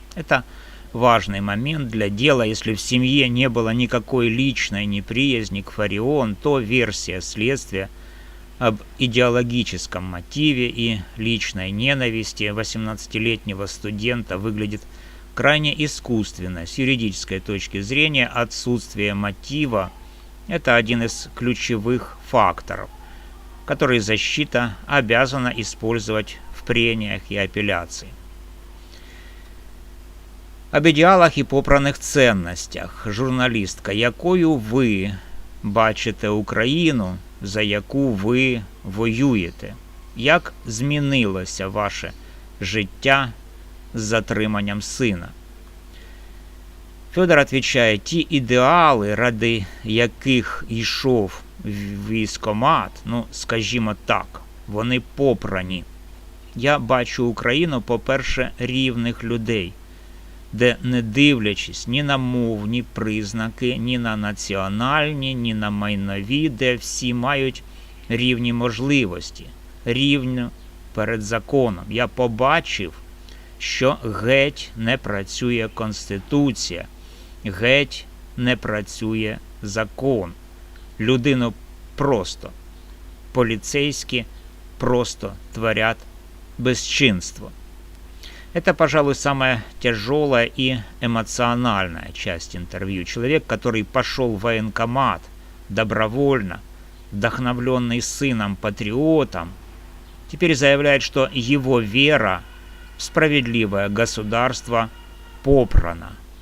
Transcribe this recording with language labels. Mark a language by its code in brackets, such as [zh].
[ru] Это важный момент для дела. Если в семье не было никакой личной неприязни к Фарион, то версия следствия об идеологическом мотиве и личной ненависти 18-летнего студента выглядит крайне искусственно. С юридической точки зрения отсутствие мотива – это один из ключевых факторов, который защита обязана использовать в прениях и апелляции. [uk] Об ідеалах і попраних цінностях. Журналістка, якою ви бачите Україну, за яку ви воюєте? Як змінилося ваше життя з затриманням сина? Федор відповідає: ті ідеали, ради яких йшов військкомат, скажімо так, вони попрані. Я бачу Україну, по-перше, рівних людей, де, не дивлячись ні на мовні признаки, ні на національні, ні на майнові, де всі мають рівні можливості, рівно перед законом. Я побачив, що геть не працює Конституція, геть не працює закон. Людину просто, поліцейські просто творять безчинство. [ru] Это, пожалуй, самая тяжелая и эмоциональная часть интервью. Человек, который пошел в военкомат добровольно, вдохновленный сыном-патриотом, теперь заявляет, что его вера в справедливое государство попрана.